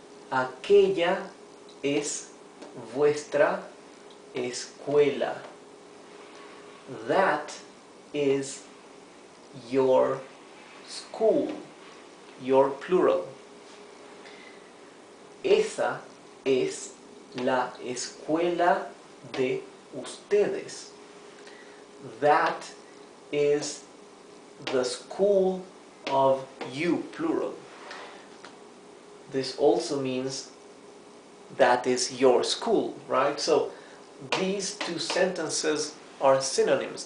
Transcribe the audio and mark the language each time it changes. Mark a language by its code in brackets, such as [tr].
[es] Aquella es vuestra escuela. [en] That is your school, your plural. [es] Esa es la escuela de ustedes. [en] That is the school of you, plural. This also means that is your school, right? So these two sentences are synonyms.